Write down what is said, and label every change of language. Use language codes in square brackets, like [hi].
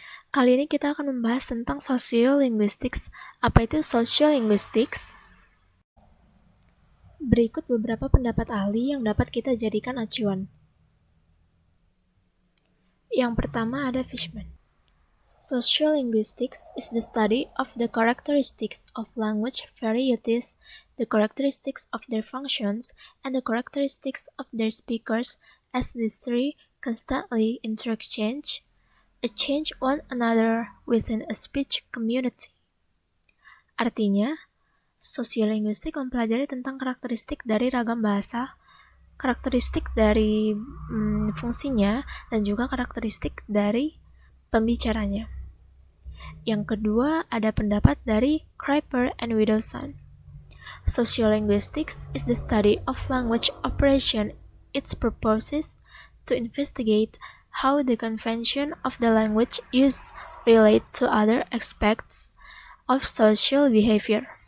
[id] Kali ini kita akan membahas tentang sociolinguistics. Apa itu sociolinguistics? Berikut beberapa pendapat ahli yang dapat kita jadikan acuan. Yang pertama ada Fishman. [en] Sociolinguistics is the study of the characteristics of language varieties, the characteristics of their functions, and the characteristics of their speakers as these three constantly interchange one another within a speech community. [id] Artinya, sosiolinguistik mempelajari tentang karakteristik dari ragam bahasa, karakteristik dari fungsinya, dan juga karakteristik dari pembicaranya. Yang kedua, ada pendapat dari Kryper and Widdowson. [en] Sociolinguistics is the study of language operation. Its purpose is to investigate how the convention of the language use relate to other aspects of social behavior.